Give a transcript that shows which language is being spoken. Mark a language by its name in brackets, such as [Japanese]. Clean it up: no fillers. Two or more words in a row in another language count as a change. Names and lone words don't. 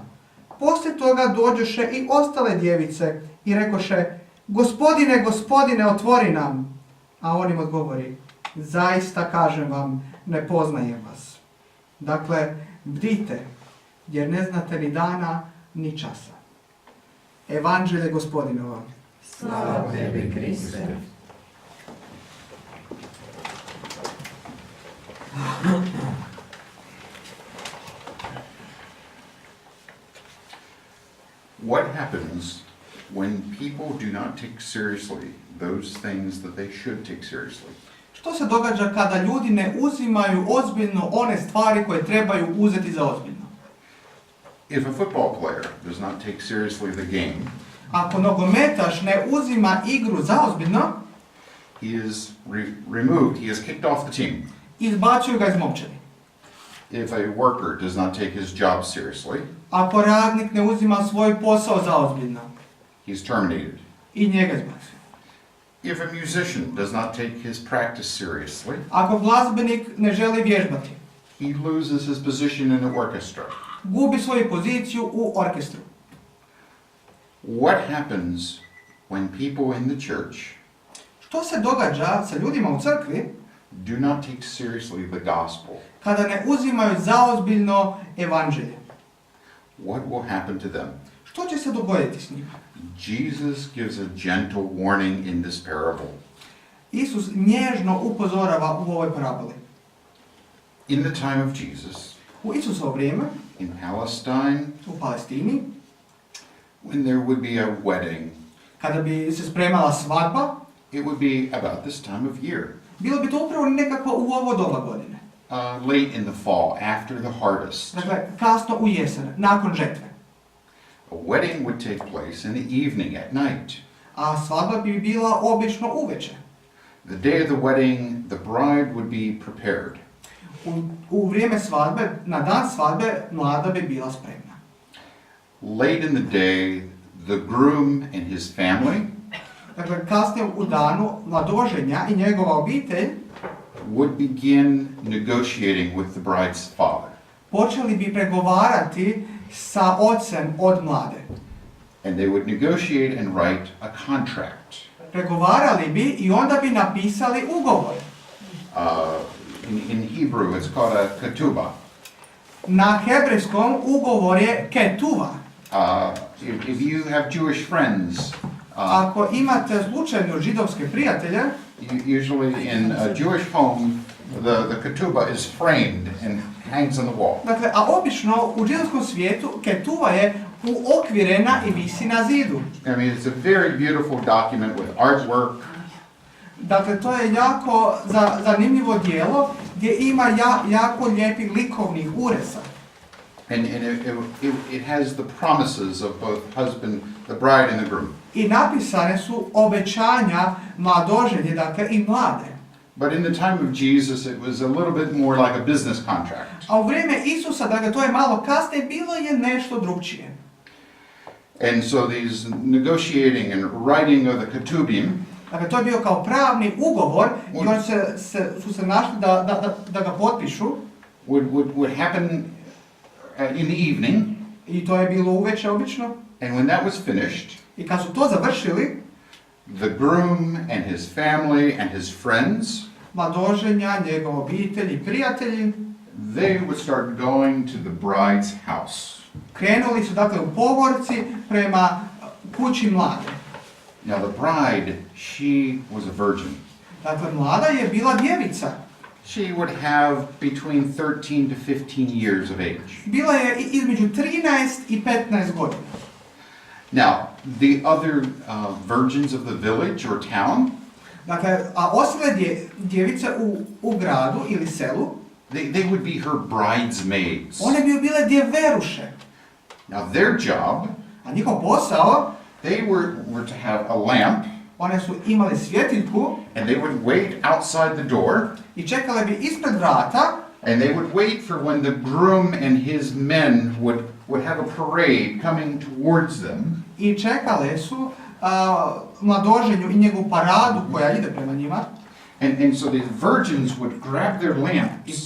[Croatian] Poslije toga dođoše i ostale djevice i rekoše, gospodine, gospodine, otvori nam. A on im odgovori, zaista kažem vam, ne poznajem vas. Dakle, bdite, jer ne znate ni dana, ni časa. Evanđelje Gospodinova. Slava tebi, Kriste. [English] What happens when people do not take seriously those things that they should take seriously? [Croatian] Što se događa kada ljudi ne uzimaju ozbiljno one stvari koje trebaju uzeti za ozbiljno? [English] If a football player does not take seriously the game, [Croatian] Ako nogometaš ne uzima igru za ozbiljno, [English] he is removed, he is kicked off the team. [Croatian] izbacuju ga iz momčadi. [English] If a worker does not take his job seriously, [Croatian] Ako radnik ne uzima svoj posao za ozbiljno, [English] he's terminated. [Croatian] i njega izbacuju. [English] If a musician does not take his practice seriously, [Croatian] Ako glazbenik ne želi vježbati, [English] he loses his position in the orchestra. [Croatian] gubi svoju poziciju u orkestru. [English] What happens when people in the church [Croatian] Što se događa sa ljudima u crkvi [English] do not take seriously the gospel? [Croatian] kada ne uzimaju zaozbiljno evanđelje? [English] What will happen to them? [Croatian] Što će se dogoditi s njima? [English] Jesus gives a gentle warning in this parable. [Croatian] Isus nježno upozorava u ovoj paraboli. [English] In the time of Jesus, [Croatian] U Isusovo vrijeme, [English] in Palestine, [Croatian] u Palestini, [English] when there would be a wedding, [Croatian] kada bi se spremala svadba, [English] it would be about this time of year. [Croatian] bilo bi to upravo nekako u ovo doba godine. [English] Late in the fall, after the harvest. [Croatian] Dakle, kasno u jesen, nakon žetve. [English] A wedding would take place in the evening, at night. [Croatian] A svadba bi bila obično uveče. [English] The day of the wedding, the bride would be prepared. [Croatian] U vrijeme svadbe, na dan svadbe, mlada bi bila spremna. [English] Late in the day, the groom and his family [Croatian] Dakle, kasnije u danu mladoženja i njegova obitelj [English] would begin negotiating with the bride's father. [Croatian] počeli bi pregovarati sa ocem od mlade. [English] And they would negotiate and write a contract. [Croatian] Pregovarali bi i onda bi napisali ugovor. [English] In Hebrew, it's called a ketubah. [Croatian] Na hebrejskom ugovor je ketuva. [English] If you have Jewish friends, [Croatian] Ako imate slučajno židovske prijatelje, [English] usually in a Jewish home, the ketubah is framed and hangs on the wall. [Croatian] dakle, a obično u židovskom svijetu ketuva je uokvirena i visi na zidu. [English] I mean, it's a very beautiful document with artwork. [Croatian] Dakle, to je jako zanimljivo djelo gdje ima jako lijepih likovnih uresa. [English] And it has the promises of both the bride and the groom. [Croatian] I napisane su obećanja mladoženje, dakle i mlade. [English] But in the time of Jesus, it was a little bit more like a business contract. [Croatian] A u vrijeme Isusa, dakle to je malo kasnije, bilo je nešto drugčije. [English] And so these negotiating and writing of the ketubim, [Croatian] Dakle, to je bio kao pravni ugovor i oni su se našli da ga potpišu. [English] would happen in the evening. [Croatian] I to je bilo uveče obično. [English] And when that was finished, [Croatian] I kad su to završili, [English] the groom and his family and his friends, [Croatian] mladoženja, njegova obitelj i prijatelji, [English] they would start going to the bride's house. [Croatian] krenuli su dakle u povorci prema kući mlade. [English] Now the bride, she was a virgin. [Croatian] Dakle, mlada je bila djevica. [English] She would have between 13 to 15 years of age. [Croatian] Bila je između 13 i 15 godina. [English] Now, the other virgins of the village or town, [Croatian] Dakle, a ostale djevice u gradu ili selu, [English] they would be her bridesmaids. [Croatian] one bi bile djeveruše. [English] Now their job, [Croatian] A njihov posao, [English] they were to have a lamp, [Croatian] one su imali svjetiljku [English] and they would wait outside the door, [Croatian] i čekale bi ispred vrata [English] and they would wait for when the groom and his men would have a parade coming towards them. [Croatian] i čekale su mladoženju i njegovu paradu koja ide prema njima. [English] And so these virgins would grab their [Croatian] I [English] lamps,